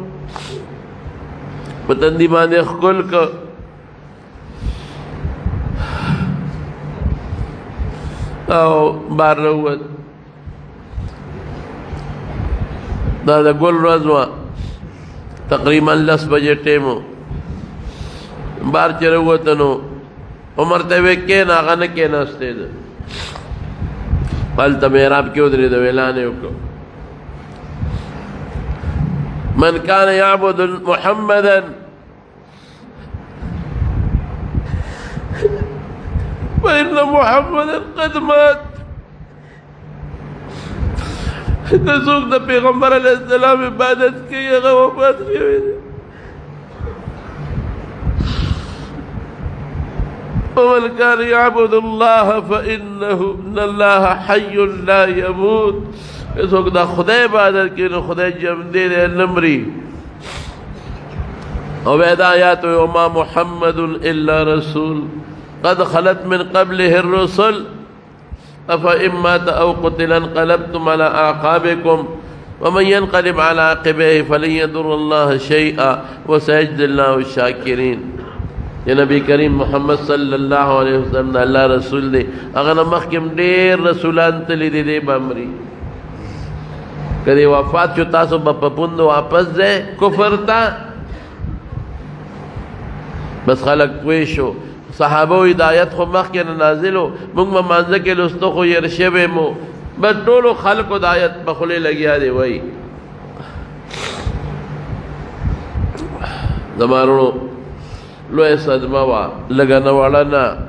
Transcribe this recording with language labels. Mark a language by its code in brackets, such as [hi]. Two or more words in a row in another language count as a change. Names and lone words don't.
[ps] په تندي باندې ښکل که او بار نه ووت دا د ګل ورځ وه تقریبا 10 بجې ټیم و بار چې راووته نو عمر ته یې ویې کښېنه هغه نه کښېناستی ده هلته محراب کې ودرېده اعلان یې وکړ [ar] من کان یعبد محمدا فإن محمدا قد مات [ps] د څوک د پیغمبر [ar] علیه السلام [ps] عبادت کوي هغه وفات شوی دی [ar] ومن كان يعبد الله فإن الله حي لا يموت [ps] څوک د خدای عبادت کوي نو خدای ژوندی دی نه مري او بیا دا آیات [ar] وما محمد الا رسول قد خلت من قبله الرسل أفإن مات أو قتل انقلبتم على أعقابكم ومن ينقلب على عقبيه فلن يضر الله شيئا وسيجزي الله الشاكرين [ps] یا نبی کریم محمد [ar] صلی الله علیه وسلم [ps] الله رسول دی هغه نه مخکې ډېر رسولان تللي دي دی به مري که دی وفات شو تاسو به په پوند واپس ځئ کفر ته بس خلک پوه شو صحابه و هدایت خو مخکې نه نازل و موږ به مانځه کې لوستو خو ير شوی مو بس ټولو خلکو د آیت په خولې لګیا دی وایي زما وروڼو لویه صدمه وه لږه نه وړه نه